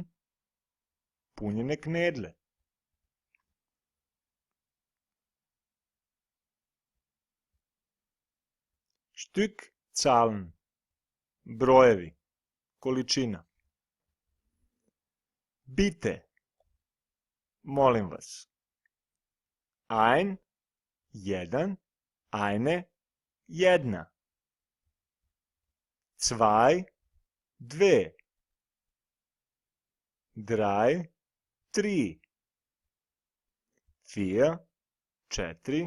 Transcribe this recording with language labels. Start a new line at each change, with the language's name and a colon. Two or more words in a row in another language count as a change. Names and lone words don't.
Serbian: Punjene knedle. Stückzahlen. Brojevi. Količina. Bitte. Molim vas.
German: Ein, jedan, eine, jedna. Zwei, dve. Drei, tri. Vier, četiri.